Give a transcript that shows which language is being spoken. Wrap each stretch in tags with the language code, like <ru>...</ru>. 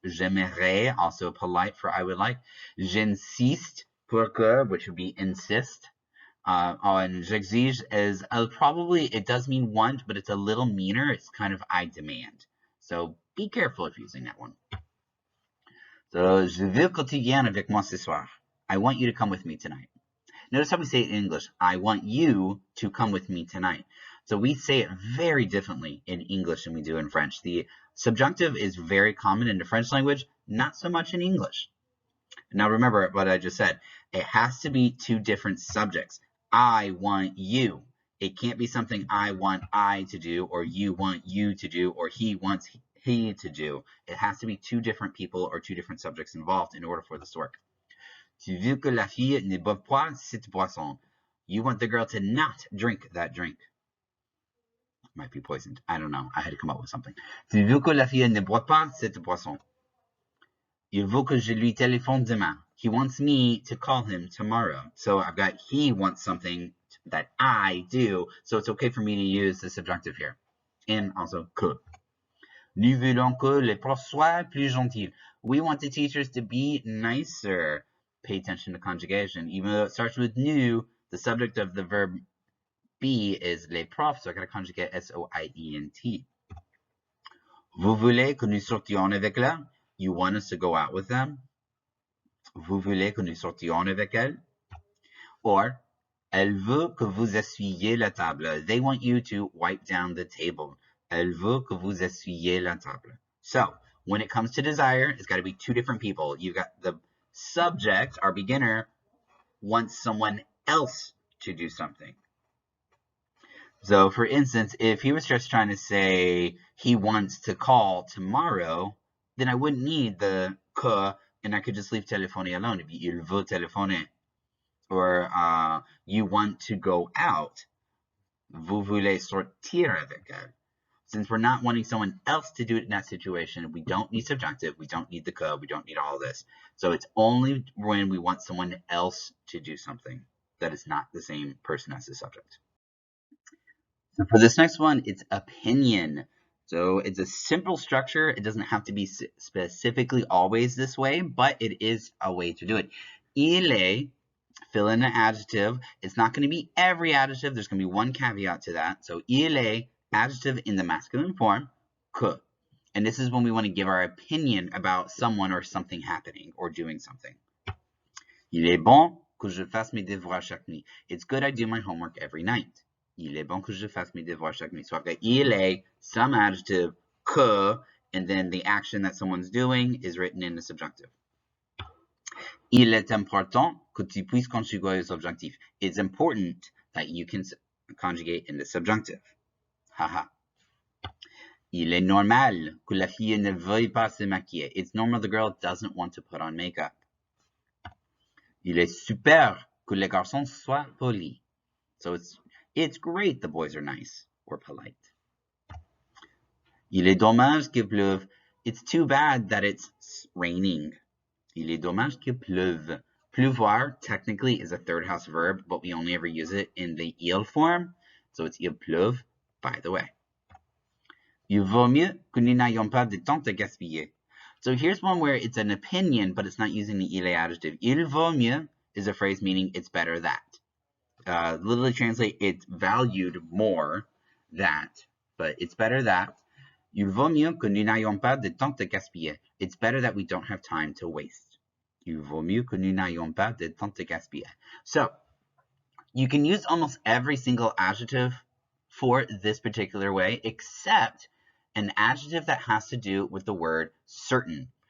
<en>J'aimerais, also polite for I would like.</en> <fr>J'insiste, pour que,</fr> <en>which would be insist. On j'exige is probably, it does mean want, but it's a little meaner. It's kind of I demand. So be careful if using that one. So,</en> <fr>je veux que tu viennes avec moi ce soir.</fr> <en>I want you to come with me tonight. Notice how we say it in English. I want you to come with me tonight. So we say it very differently in English than we do in French. The subjunctive is very common in the French language, not so much in English. Now remember what I just said. It has to be two different subjects. I want you. It can't be something I want I to do, or you want you to do, or he wants he to do. It has to be two different people or two different subjects involved in order for this to work.</en> <fr>Tu veux que la fille ne boive pas cette boisson.</fr> <en>You want the girl to not drink that drink. Might be poisoned. I don't know. I had to come up with something.</en> <fr>Tu veux que la fille ne boive pas cette boisson. Il veut que je lui téléphone demain.</fr> <en>He wants me to call him tomorrow. So I've got he wants something that I do. So it's okay for me to use the subjunctive here. And also que.</en> <fr>Nous voulons que les profs soient plus gentils.</fr> <en>We want the teachers to be nicer. Pay attention to conjugation. Even though it starts with nous, the subject of the verb be is les profs. So I got to conjugate S-O-I-E-N-T.</en> <fr>Vous voulez que nous sortions avec elle?</fr> <en>You want us to go out with them?</en> <fr>Vous voulez que nous sortions avec elle?</fr> <en>Or,</en> <fr>elle veut que vous essuyiez la table.</fr> <en>They want you to wipe down the table.</en> <fr>Elle veut que vous essuyiez la table.</fr> <en>So, when it comes to desire, it's got to be two different people. You've got the subject, our beginner, wants someone else to do something. So, for instance, if he was just trying to say he wants to call tomorrow, then I wouldn't need the que, and I could just leave téléphoner alone. It'd be</en> <fr>il veut téléphoner.</fr> <en>Or you want to go out.</en> <fr>Vous voulez sortir avec elle.</fr> <en>Since we're not wanting someone else to do it in that situation, we don't need subjunctive, we don't need the que, we don't need all this. So it's only when we want someone else to do something that is not the same person as the subject. So for this next one, it's opinion. So it's a simple structure. It doesn't have to be specifically always this way, but it is a way to do it.</en> <fr>Il est</fr> <en>fill in an adjective. It's not going to be every adjective. There's going to be one caveat to that. So il est, adjective in the masculine form, que. And this is when we want to give our opinion about someone or something happening or doing something.</en> <fr>Il est bon que je fasse mes devoirs chaque nuit.</fr> <en>It's good I do my homework every night.</en> <fr>Il est bon que je fasse mes devoirs chaque nuit.</fr> <en>So I've got il est, some adjective, que, and then the action that someone's doing is written in the subjunctive.</en> <fr>Il est important que tu puisses conjuguer le subjonctif.</fr> <en>It's important that you can conjugate in the subjunctive. Haha.</en> <fr>Il est normal que la fille ne veuille pas se maquiller.</fr> <en>It's normal the girl doesn't want to put on makeup.</en> <fr>Il est super que les garçons soient polis.</fr> <en>So it's great the boys are nice or polite.</en> <fr>Il est dommage qu'il pleuve.</fr> <en>It's too bad that it's raining.</en> <fr>Il est dommage qu'il pleuve.</fr> <en>Pleuvoir technically is a third house verb, but we only ever use it in the il form. So it's</en> <fr>il pleuve,</fr> <en>by the way.</en> <fr>Il vaut mieux que nous n'ayons pas de temps à gaspiller.</fr> <en>So here's one where it's an opinion, but it's not using the il adjective.</en> <fr>Il vaut mieux</fr> <en>is a phrase meaning it's better that. Literally translate it's valued more that, but it's better that.</en> <fr>Il vaut mieux que nous n'ayons pas de temps à gaspiller.</fr> <en>It's better that we don't have time to waste.</en> <fr>Il vaut mieux que nous n'ayons pas de temps à gaspiller.</fr> <en>So you can use almost every single adjective for this particular way, except an adjective that has to do with the word certain.</en>